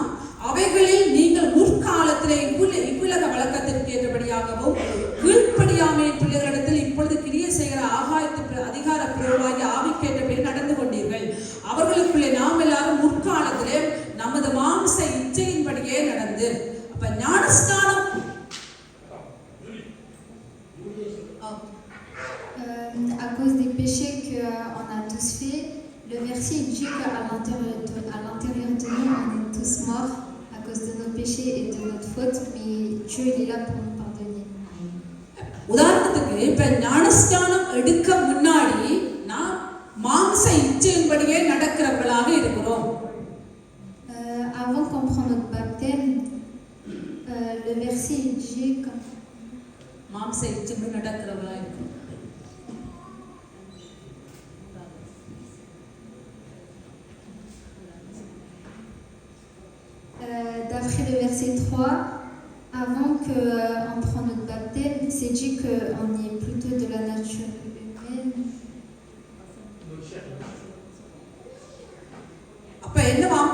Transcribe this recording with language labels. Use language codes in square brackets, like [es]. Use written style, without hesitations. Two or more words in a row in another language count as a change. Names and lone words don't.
[ta] அவைகளில் நீங்கள் முற்காலத்திலே இவ்வுலக வழக்கத்திற்கு ஏற்றபடியாகவும் கீழ்ப்படியாமையின் பிள்ளைகளிடத்தில் இப்பொழுது கிரியை செய்கிற ஆகாயத்து அதிகார பிரபுவாகி ஆவிக்கேற்றபடி நடந்து கொண்டீர்கள். அவர்களுக்குள்ளே நாம் எல்லாரும் முற்காலத்திலே நமது மாம்ச இச்சையின்படியே நடந்து. அப்ப ஞானஸ்நானம் [fr] à cause des péchés qu'on a tous fait, le verset dit qu'à l'intérieur de nous, on est tous morts à cause de nos péchés et de notre faute, mais Dieu il est là pour nous pardonner. [ta] உதாரணத்துக்கு இப்ப ஞானஸ்நானம் எடுக்க முன்னாடி நாம் மாம்ச இச்சையின்படியே நடக்கிறவர்களாக இருக்கிறோம். [fr] Avant qu'on prenne notre baptême, le verset dit comme [ta] மாம்ச இச்சையின்படி நடக்கிறவர்களாக இருக்கிறோம். [fr] D'après le verset 3, avant qu'on prenne notre baptême, c'est dit qu'on est plutôt de la nature humaine. [ta] அப்ப என்னவாம்?